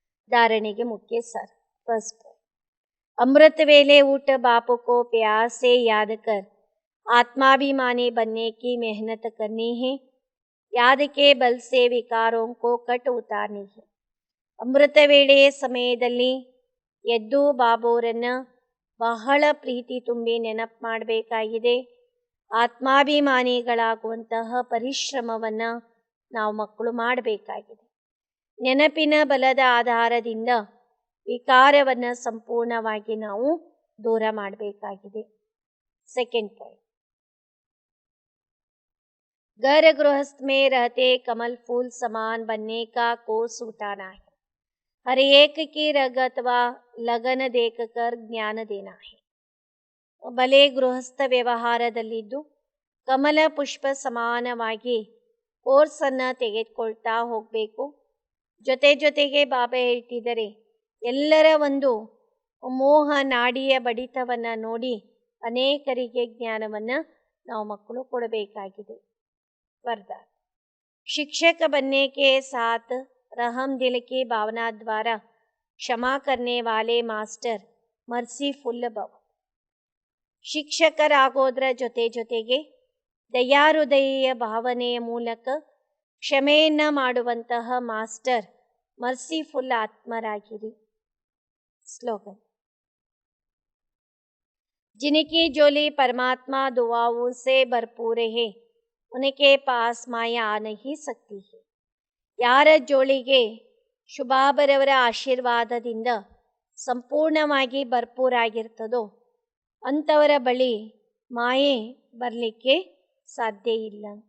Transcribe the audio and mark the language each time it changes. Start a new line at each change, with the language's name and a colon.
Hindi: धारणे के मुख्य सार. फर्स्ट, अमृत वेले उठ बापू को प्यार से याद कर आत्माभिमानी बनने की मेहनत करनी है. याद के बल से विकारों को कट उतारनी है.
Kannada: ಅಮೃತ ವೇಳೆಯ ಸಮಯದಲ್ಲಿ ಎದ್ದು ಬಾಬೋರನ್ನು ಬಹಳ ಪ್ರೀತಿ ತುಂಬಿ ನೆನಪು ಮಾಡಬೇಕಾಗಿದೆ. ಆತ್ಮಾಭಿಮಾನಿಗಳಾಗುವಂತಹ ಪರಿಶ್ರಮವನ್ನು ನಾವು ಮಕ್ಕಳು ಮಾಡಬೇಕಾಗಿದೆ. ನೆನಪಿನ ಬಲದ ಆಧಾರದಿಂದ ವಿಕಾರವನ್ನು ಸಂಪೂರ್ಣವಾಗಿ ನಾವು ದೂರ ಮಾಡಬೇಕಾಗಿದೆ.
Hindi: सेकेंड पॉइंट, घर गृहस्थ में रहते कमल फूल समान बनने का कोर्स उठाना है. हर एक की रग अथवा लगन देखकर ज्ञान देना है.
Kannada: ಬಲೆ ಗೃಹಸ್ಥ ವ್ಯವಹಾರದಲ್ಲಿದ್ದು ಕಮಲ ಪುಷ್ಪ ಸಮಾನವಾಗಿ ಕೋರ್ಸನ್ನು ತೆಗೆದುಕೊಳ್ತಾ ಹೋಗಬೇಕು. ಜೊತೆಗೆ ಬಾಬಾ ಹೇಳ್ತಿದ್ದಾರೆ, ಎಲ್ಲರ ಒಂದು ಮೋಹ ನಾಡಿಯ ಬಡಿತವನ್ನು ನೋಡಿ ಅನೇಕರಿಗೆ ಜ್ಞಾನವನ್ನು ನಾವು ಮಕ್ಕಳು ಕೊಡಬೇಕಾಗಿದೆ.
Hindi: वरदान, शिक्षक बनने के साथ रहम दिल की भावना द्वारा क्षमा करने वाले मास्टर मर्सीफुल भव.
Kannada: ಶಿಕ್ಷಕರಾಗೋದ್ರ ಜೊತೆಗೆ ದಯಾಹೃದಯ ಭಾವನೆಯ ಮೂಲಕ ಕ್ಷಮೆಯನ್ನು ಮಾಡುವಂತಹ ಮಾಸ್ಟರ್ ಮರ್ಸಿಫುಲ್ ಆತ್ಮರಾಗಿರಿ.
Hindi: ಸ್ಲೋಗನ್, जिनकी झोली परमात्मा दुआओं से भरपूर है, उनके पास माया आ नहीं सकती है.
Kannada: ಯಾರ ಜೋಳಿಗೆ ಶುಭಾಬರವರ ಆಶೀರ್ವಾದದಿಂದ ಸಂಪೂರ್ಣವಾಗಿ ಭರ್ಪೂರಾಗಿರ್ತದೋ ಅಂಥವರ ಬಳಿ ಮಾಯೆ ಬರಲಿಕ್ಕೆ ಸಾಧ್ಯ ಇಲ್ಲ.